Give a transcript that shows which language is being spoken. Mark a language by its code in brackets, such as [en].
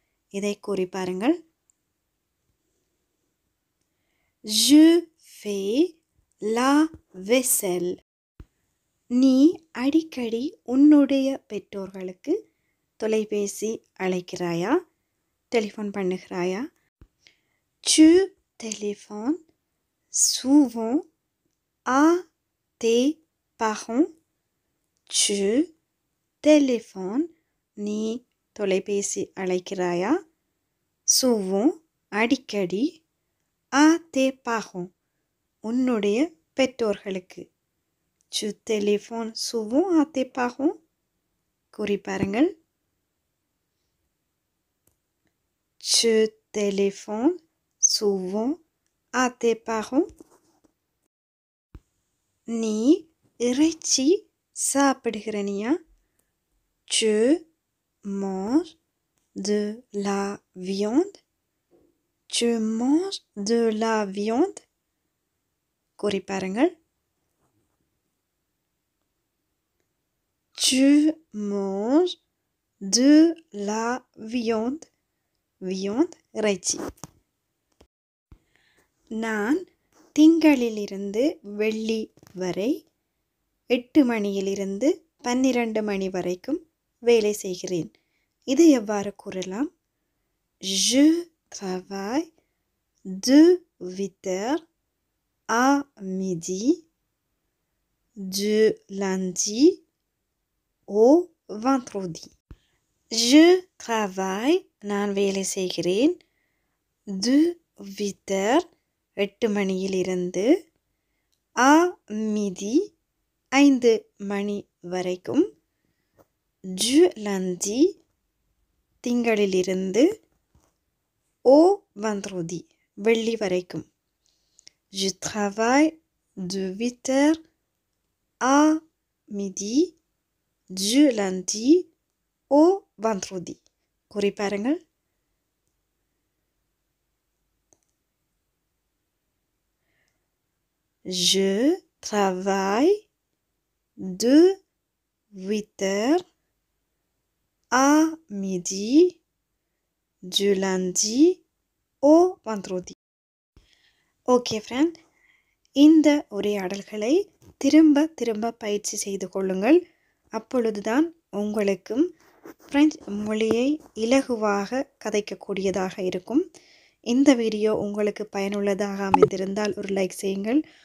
[ta] இதை கூறி பாருங்கள். [fr] Je fais la vaisselle. [ta] நீ அடிக்கடி உன்னுடைய பெற்றோர்களுக்கு தொலைபேசி அழைக்கிறாயா? Telephone பண்ணுகிறாயா? [fr] Tu téléphones souvent à tes parents? Tu téléphones [ta] நீ தொலைபேசி அழைக்கிறாயா? [fr] souvent [ta] அடிக்கடி [fr] à tes parents [ta] உன்னுடைய பெற்றோர்களுக்கு. [fr] Tu téléphones souvent à tes parents? [ta] கூறி பாருங்கள். [fr] Tu téléphones souvent à tes parents? [ta] நீ இறைச்சி சாப்பிடுகிறனியா? [fr] Tu manges de la viande? Tu manges de la viande? [ta] கூறி பாருங்கள். [fr] Tu manges de la viande? [ta] viande இறைச்சி. நான் திங்களிலிருந்து வெள்ளி வரை 8 மணியிலிருந்து 12 மணி வரைக்கும் வேலை செய்கிறேன். இது எவ்வாறு கூறலாம்? [fr] Je travaille de 8h à midi du lundi au vendredi. Je travaille [ta] நான் வேலை செய்கிறேன். [fr] de 8h [ta] 8 மணியிலிருந்து [fr] à midi [ta] 5 மணி வரைக்கும் [fr] du lundi [ta] திங்களிலிருந்து [fr] au vendredi [ta] வெள்ளி வரைக்கும். [fr] Je travaille de 8h à midi du lundi au vendredi. [ta] கூறி பாருங்கள். [fr] Je travaille de 8h à midi du lundi au vendredi. [ta] Okay friend, இந்த உரையாடல்களை திரும்ப திரும்ப பயிற்சி செய்து கொள்ளுங்கள். அப்பொழுதுதான் உங்களுக்கும் பிரெஞ்சு மொழியை இலகுவாக கதைக்கக்கூடியதாக இருக்கும். இந்த வீடியோ உங்களுக்கு பயனுள்ளதாக அமைந்திருந்தால் ஒரு லைக் செய்யுங்கள்.